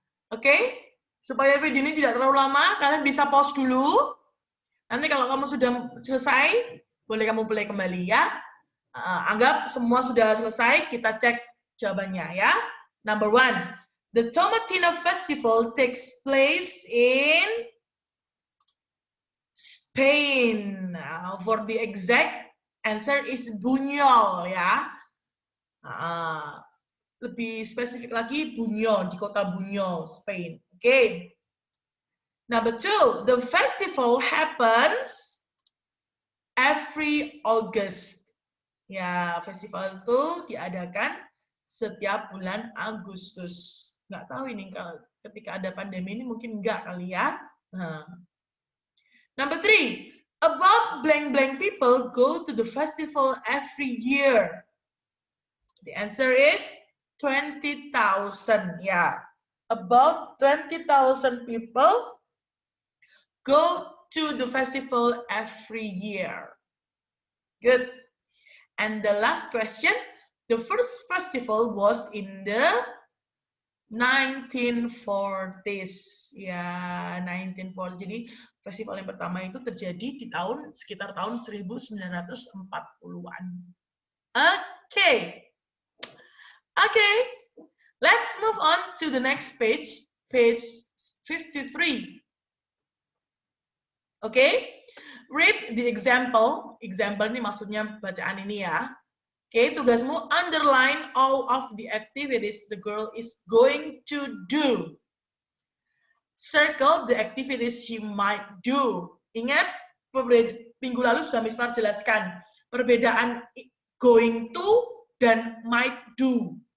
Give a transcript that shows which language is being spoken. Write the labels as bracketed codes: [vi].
[id] Oke, supaya video ini tidak terlalu lama, kalian bisa pause dulu. Nanti kalau kamu sudah selesai, boleh kamu play kembali ya. Anggap semua sudah selesai, kita cek jawabannya ya. [en] Number 1, the Tomatina Festival takes place in Spain. For the exact answer is Buñol ya. [id] Lebih spesifik lagi Buñol, di kota Buñol, Spain. Okay. [en] Number 2, the festival happens every August. [id] Ya, festival itu diadakan setiap bulan Agustus. Nggak tahu ini kalau ketika ada pandemi ini mungkin nggak kali ya. [en] Number 3, about blank people go to the festival every year. The answer is 20,000. Ya, about 20,000 people go to the festival every year. Good. And the last question, the first festival was in the 1940s. Ya, 1940. [id] Jadi festival yang pertama itu terjadi di sekitar tahun 1940-an. Oke. [en] Let's move on to the next page 53. Read the example. [id] Example ini maksudnya bacaan ini ya. [en] Tugasmu underline all of the activities the girl is going to do. Circle the activities she might do. [id] Ingat, minggu lalu sudah Miss Mar jelaskan perbedaan going to dan might do.